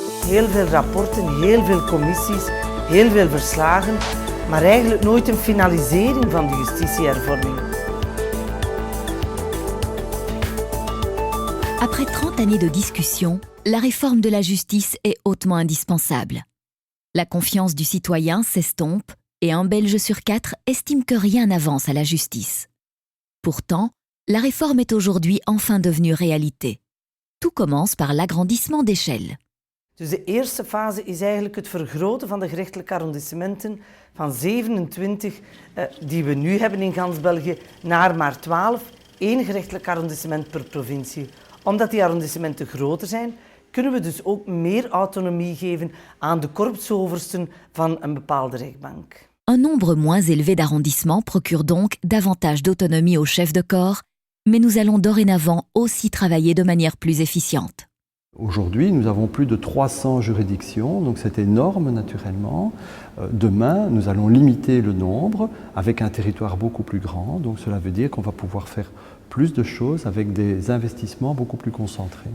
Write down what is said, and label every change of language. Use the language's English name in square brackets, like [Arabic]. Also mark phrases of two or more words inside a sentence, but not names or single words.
[Dutch] heel veel rapporten, heel veel commissies, heel veel verslagen, maar eigenlijk nooit een finalisering van de justitiehervorming. [French] Après 30 années de discussion, la réforme de la justice est hautement indispensable. La confiance du citoyen s'estompe et un Belge sur 4 estime que rien n'avance à la justice. Pourtant, la réforme est aujourd'hui enfin devenue réalité. Tout commence par l'agrandissement d'échelle. [Dutch] Dus de eerste fase is eigenlijk het vergroten van de gerechtelijke arrondissementen van 27 die we nu hebben in gans België naar maar 12, één gerechtelijk arrondissement per provincie. Omdat die arrondissementen groter zijn, kunnen we dus ook meer autonomie geven aan de korpsoversten van een bepaalde rechtbank. [French] Un nombre moins élevé d'arrondissements procure donc davantage d'autonomie aux chefs de corps, mais nous allons dorénavant aussi travailler de manière plus efficiente. Aujourd'hui, nous avons plus de 300 juridictions, donc c'est énorme naturellement. Demain, nous allons limiter le nombre avec un territoire beaucoup plus grand, donc cela veut dire qu'on va pouvoir faire plus de choses avec des investissements beaucoup plus concentrés.